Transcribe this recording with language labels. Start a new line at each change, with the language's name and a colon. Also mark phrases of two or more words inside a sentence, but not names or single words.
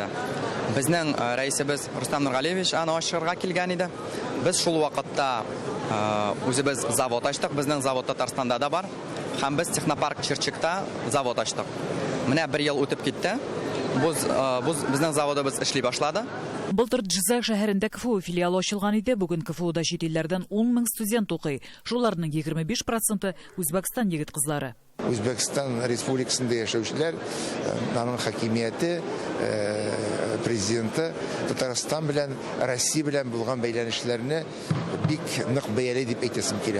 Uzbek: Bizning raisimiz Rustam Nurg'aliyevich ana ochirga kelgan edi. Biz shu vaqtda o'zimiz zavod ochdik. Bizning zavod Tataristonda da bor. Ham biz texnopark Chirchikda zavod ochdik. Mana 1 yil o'tib ketdi. Bizning zavodimiz ishlay boshladi.
Tatar: Былтыр Джизак шәһәрендә КФУ филиалы ачылган иде. Бүген КФУда чит илләрдән 10 000 студент укый. Шуларның 25% Үзбәкстан егет-кызлары. Үзбәкстан Республикасында яшәүчеләр, аның хакимияте, президенты Татарстан белән, Россия белән булган бәйләнешләрне бик нык бәялый дип әйтәсем килә.